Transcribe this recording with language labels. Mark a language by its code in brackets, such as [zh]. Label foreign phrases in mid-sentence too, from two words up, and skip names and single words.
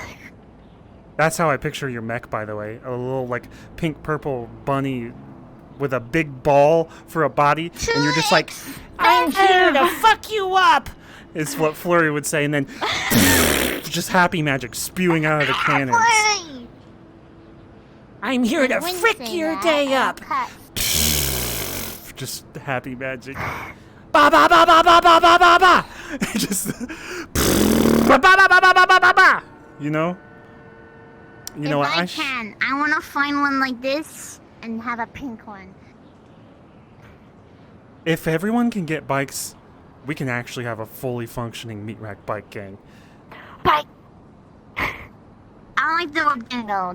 [en] That's how I picture your mech, by the way. A little, like, pink-purple bunny with a big ball for a body, and you're just like, I'm here to fuck you up! is what Flurry would say, and then just happy magic spewing out of the cannons. I'm here to frick your day up! Just happy magic. Ba ba ba ba ba ba ba ba ba! Just ba ba ba ba ba ba ba ba! You know? You know what? I can. I want to find one like this and have a pink one. If everyone can get bikes, we can actually have a fully functioning meat rack bike gang. Bike. I like the word though.